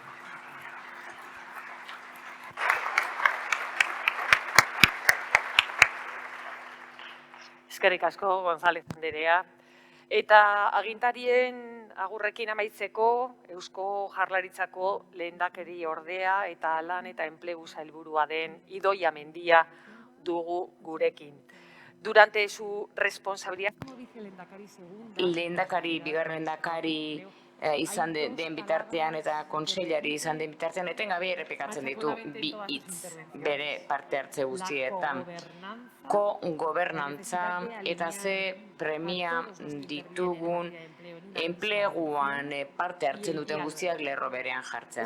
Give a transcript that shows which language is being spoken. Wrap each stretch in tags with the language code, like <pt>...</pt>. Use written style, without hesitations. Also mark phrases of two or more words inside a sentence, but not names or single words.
<eu>Eskerrik asko, González anderea. Eta agintarien agurrekin amaitzeko, Eusko Jaurlaritzako lehendakari ordea eta lan eta enplegu sailburua den Idoia Mendia dugu gurekin.</eu> <es>Durante su responsabilidad como vicelehendakari segunda,</es> <eu>lehendakari, bigarren lehendakari izan den bitartean eta kontseilari izan den bitartean etengabe errepikatzen ditu bi hitz bere parte hartze guztietan. Ko-gobernantza eta ze premia ditugun enpleguan parte hartzen duten guztiak lerro berean jartzea.</eu>